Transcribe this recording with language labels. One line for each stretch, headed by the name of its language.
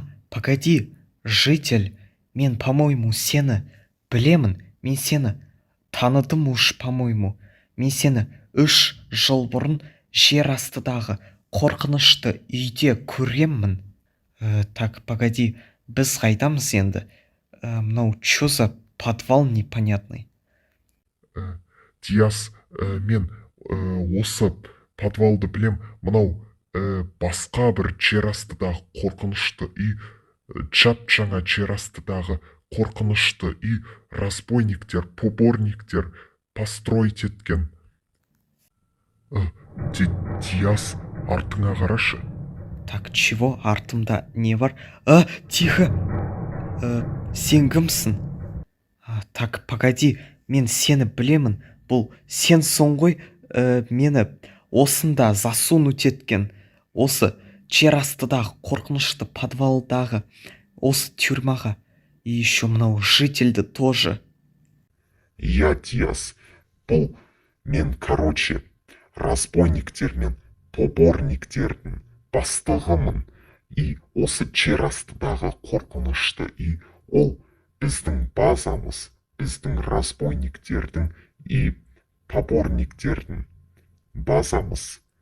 Russian: Погоди,
Kazakh: житель, мен,
Russian: по-моему,
Kazakh: сені білемін. Мен сені таныдым
Russian: уж, по-моему.
Kazakh: Мен сені 3 жыл бұрын жер астыдағы қорқынышты үйде көремін.
Russian: Так, погоди,
Kazakh: біз қайдамыз енді? Мынау
Russian: чё за подвал непонятный?
Kazakh: Диас, мен осы подвалды білем. Мынау басқа бір жер астыдағы қорқынышты үй, жап-жаңа жер астыдағы қорқынышты үй, разбойниктер, поборниктер
Russian: построить
Kazakh: еткен. Диас, артыңа қарашы.
Russian: Так, чего?
Kazakh: Артымда не бар?
Russian: Тихо!
Kazakh: Сен кімсің?
Russian: Так, погоди,
Kazakh: мен сені білемін. Бұл сенсің ғой, мені осында
Russian: засунуть
Kazakh: еткен. Осы жер астыдағы қорқынышты подвалдағы осы тюрьмаға.
Russian: И еще
Kazakh: мынау жительді
Russian: тоже.
Kazakh: Я, Диас, бұл мен, разбойниктер мен поборниктердің бастығымын. И осы жер астыдағы қорқынышты үй, ол біздің базамыз, біздің разбойниктердің и поборниктердің базамыз.